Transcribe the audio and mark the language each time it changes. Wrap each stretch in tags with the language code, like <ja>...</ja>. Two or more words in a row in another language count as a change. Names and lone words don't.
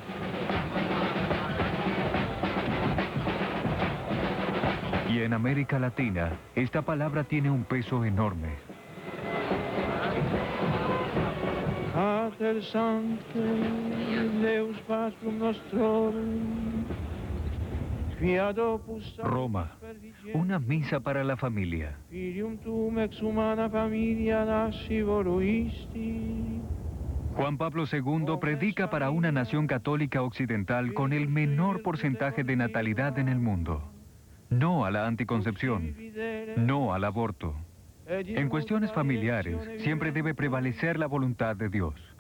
<es>Y en América Latina, esta palabra tiene un peso enorme.</es> <la>Pater Sancte, Deus Patrum Nostrorum, fiat opus</la> <es>Roma, una misa para la familia.</es> <la>Filium tuum ex humana familia nasci voluisti.</la> <es>Juan Pablo II predica para una nación católica occidental con el menor porcentaje de natalidad en el mundo. No a la anticoncepción, no al aborto. En cuestiones familiares, siempre debe prevalecer la voluntad de Dios.</es>